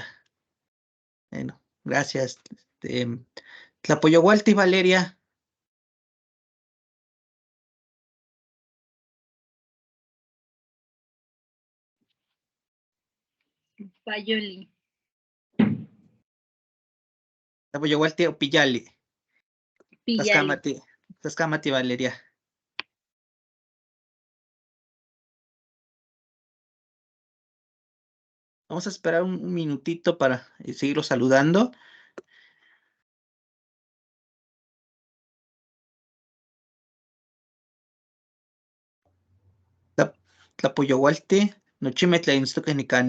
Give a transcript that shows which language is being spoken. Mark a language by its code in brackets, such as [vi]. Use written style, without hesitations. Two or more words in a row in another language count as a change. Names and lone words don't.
[es] Bueno, gracias. [nah] Tlapoyohualti, Valeria. Payoli. Tlapoyohualti, Piyali. Pillali. Tlaxcamati, Valeria. [es] Vamos a esperar un minutito para seguirlo saludando. [nah] Tlapoyohualti, Nochimetla Nicani.